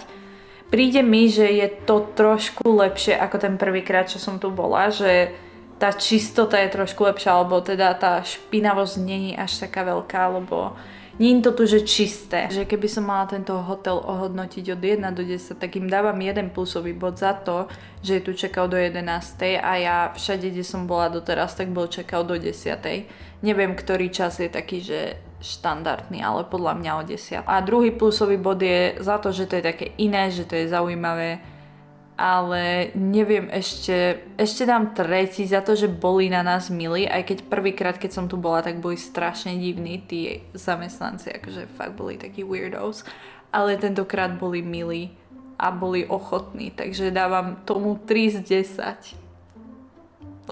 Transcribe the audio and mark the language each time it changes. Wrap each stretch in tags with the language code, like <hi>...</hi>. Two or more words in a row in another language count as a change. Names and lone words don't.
<sk>Príde mi, že je to trošku lepšie ako ten prvýkrát, čo som tu bola, že tá čistota je trošku lepšia, alebo teda tá špinavosť nie je až taká veľká, lebo nie je to tu, že čisté. Že keby som mala tento hotel ohodnotiť od 1 do 10, tak im dávam 1 plusový bod za to, že je tu check-out do 11. a ja všade, kde som bola doteraz, tak bol check-out do 10. Neviem, ktorý čas je taký, že štandardný, ale podľa mňa o 10. A druhý plusový bod je za to, že to je také iné, že to je zaujímavé, ale neviem, ešte dám tretí za to, že boli na nás milí, aj keď prvýkrát, keď som tu bola, tak boli strašne divní tí zamestnanci, akože fakt boli takí weirdos, ale tentokrát boli milí a boli ochotní, takže dávam tomu 3 z 10.</sk>